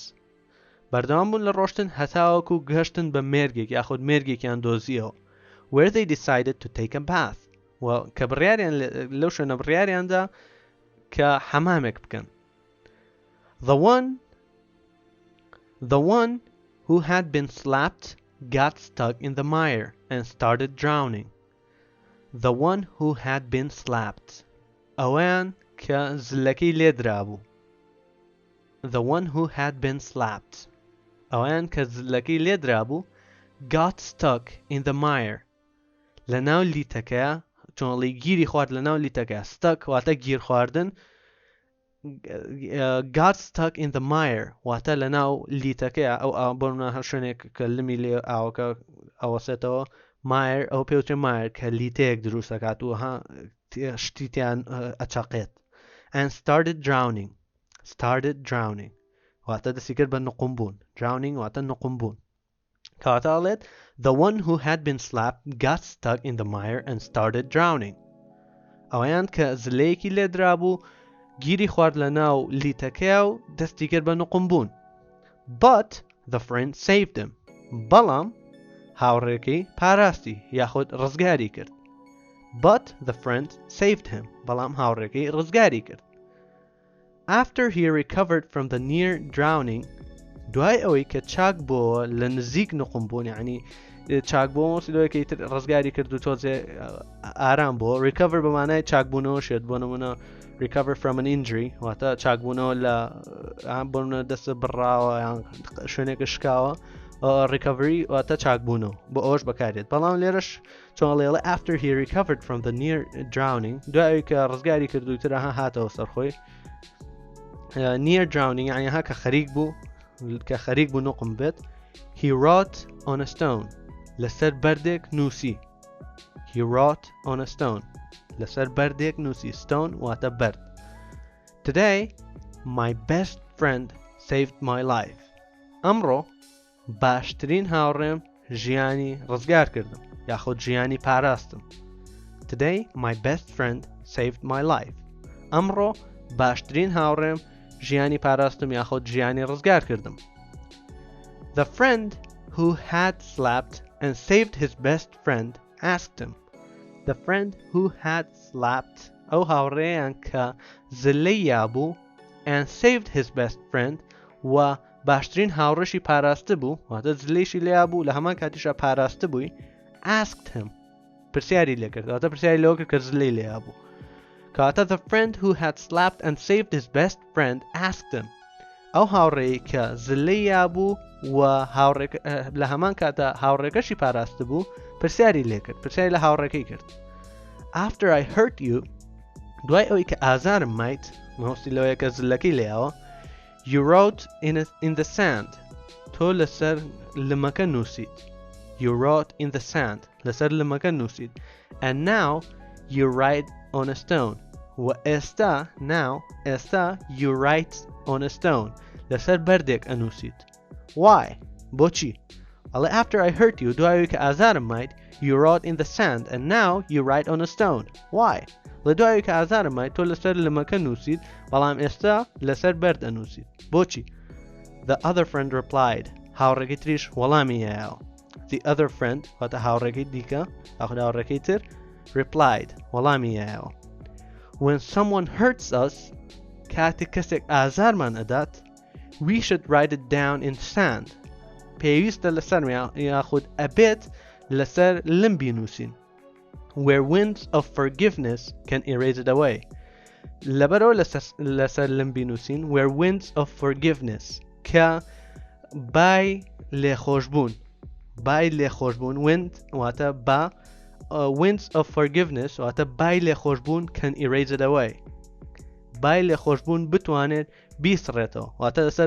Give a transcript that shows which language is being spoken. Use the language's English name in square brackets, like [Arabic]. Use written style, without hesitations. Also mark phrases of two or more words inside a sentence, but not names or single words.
[Central Kurdish] بەردەوام بوون لە ڕۆشتن هەتاوەکو گەشتن بە مێرگێک یاخود مێرگێکیان دۆزیەوە. [English] where they decided to take a bath [Central Kurdish] کە بڕیاریان لەو شوێنە بڕیاریاندا کە حەمامێک بکەن. [English] The one who had been slapped got stuck in the mire and started drowning. The one who had been slapped [Central Kurdish] ئەوەیان کە زلەکەی لێدرابوو. [English] The one who had been slapped [Central Kurdish] ئەوەیان کە زلەکەی لێدرابوو [English] got stuck in the mire [Central Kurdish] لە ناو لیتەکەیە چۆنڵی گیری خوارد لە ناو لیتەکەیە. stuck واتە گیر خواردن. [English] got stuck in the mire [Central Kurdish] واتە لە ناو لیتەکەیە ئەو بۆنە هەر شوێنێک کە لمی لێ ئاوەکە ئەوەسێتەوە مایر ئەو پێوترێ مایر کە لیتەیەک دروست دەکات و شتیتیان ئەچەقێت. [English] and started drowning [Central Kurdish] واتە دەستی کرد بە نقم بوون. drowning واتە نقم بوون. کاتاڵێت [English] the one who had been slapped got stuck in the mire and started drowning [Central Kurdish] ئەوەیان کە زلەیەکی لێدرابوو گیری خوارد لە ناو لیتەکەیە و دەستی کرد بە نقم بوون. [English] but the friend saved him [Central Kurdish] بەڵام هاوڕێکەی پاراستی یاخود ڕزگاری کرد. [English] but the friend saved him [Central Kurdish] بەڵام هاوڕێکەی ڕزگاری کرد. [English] after he recovered from the near drowning [Central Kurdish] دوای ئەوەی کە چاک بووە لە نزیک نقم بوون یعنی چاک بووە مۆسیلۆیەکەی تر ڕزگاری کرد و تۆزێ ئارام بووە. recover بەمانای چاک بوونەوە شێت بۆ نمونە [English] recover from an injury [Central Kurdish] واتە چاک بوونەوە لە بۆنە دەستە بڕاوە یان شوێنێکە شکاوە. recovery واتە چاک بوونەوە بۆ ئەوش بەکارێت. بەڵام لێرەش چۆنڵێڵێ [English] after he recovered from the near drowning [Central Kurdish] دوای کە ڕزگاری کردو ترە هاتەوە سەرخۆی. [English] near drowning [Central Kurdish] یعنی ها کە خەریک بوو نقم بێت. [English] he wrote on a stone [Central Kurdish] لەسەر بەردێک نووسی. [English] he wrote on a stone [Central Kurdish] لەسەر بەردێک نووسی. stone واتە بەرد. [English] today my best friend saved my life [Central Kurdish] ئەمڕۆ باشترین هاوڕێم ژیانی ڕزگار کردم یاخود ژیانی پاراستم. [English] today my best friend saved my life [Central Kurdish] ئەمڕۆ باشترین هاوڕێم ژیانی پاراستم یاخود ژیانی ڕزگار کردم. [English] the friend who had slapped and saved his best friend asked him. the friend who had slapped [Central Kurdish] ئەو هاوڕێیان کە زلەی یابوو [English] and saved his best friend [Central Kurdish] و باشترین هاوڕێشی پاراستە بوو واتە زلەیشی لێیا بوو لە هەمان کاتیشە پاراستە بووی [English] asked him [Central Kurdish] پرسیاری لێ کرد واتە پرسیاری لەوە کرد کە زلەی لێیا بوو کاتە [English] the friend who had slapped and saved his best friend asked him [Central Kurdish] ئەو هاوڕێی کە زلەی یا بوو و لە هەمان کاتە هاوڕێکەشی پاراستە بوو پرسیاری لێ کرد پرسیاری لە هاوڕێکەی کرد [English] after I hurt you [Central Kurdish] دوای ئەوەی کە ئازارم مایت مەوستی لەوەیە کە زلەکەی لێیاوە [English] you wrote in the sand [Central Kurdish] تۆ لەسەر لمەکە نووسیت [English] you wrote in the sand [Central Kurdish] لەسەر لمەکە نووسیت [English] and now you write on a stone [Central Kurdish] و ئێستا [English] you write on a stone [Central Kurdish] لەسەر بەردێک ئەنووسیت [English] why [Central Kurdish] بۆچی ئەڵێ [English] after I hurt you [Central Kurdish] دوای ئەوەی کە ئازارم مایت [English] you wrote in the sand and now you write on a stone why [Central Kurdish] لە دوای کە ئازارم مایت تۆ لەسەر لمەکە نووسیت بەڵام ئێستا لەسەر بەرد ئەنووسیت بۆچی [English] the other friend replied [Central Kurdish] هاوڕێکی تریش وەڵامی هەیەوە [English] the other friend [Central Kurdish] واتە هاوڕێکی دیکە هاوڕێکی تر replied وەڵامی [English] هەیەوە when someone hurts us [Central Kurdish] کاتێک کەسێک ئازارمان ئەدات [English] we should write it down in sand [Central Kurdish] پێویستە لەسەر یاخود ئەبێت لەسەر لم بینووسین [English] where winds of forgiveness can erase it away [Central Kurdish] لەبەرەوە لەسەر لم بینووسین [English] where winds of forgiveness [Central Kurdish] کە بای لێخۆشبوون wind واتە با [English] winds of forgiveness [Central Kurdish] واتە بای لێخۆشبوون [English] can erase it away [Central Kurdish] بای لێخۆشبوون بتوانێت بیسڕێتەوە واتە